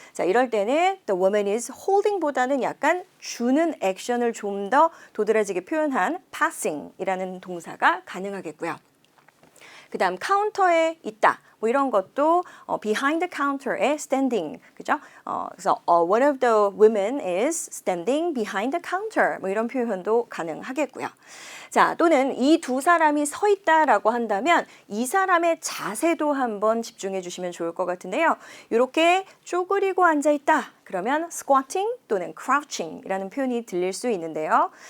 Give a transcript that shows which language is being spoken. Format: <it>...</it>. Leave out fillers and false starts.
<ko>자, 이럴 때는</ko> <en>the woman is holding</en> <ko>보다는 약간 주는 액션을 좀 더 도드라지게 표현한 passing이라는 동사가 가능하겠고요. 그 다음 카운터에 있다. 뭐 이런 것도</ko> <en>behind the counter</en> <ko>에 standing, 그죠? 그래서</ko> <en>one of the women is standing behind the counter.</en> <ko>뭐 이런 표현도 가능하겠고요. 자, 또는 이 두 사람이 서 있다라고 한다면 이 사람의 자세도 한번 집중해 주시면 좋을 것 같은데요. 이렇게 쪼그리고 앉아 있다. 그러면 squatting 또는 crouching이라는 표현이 들릴 수 있는데요.</ko>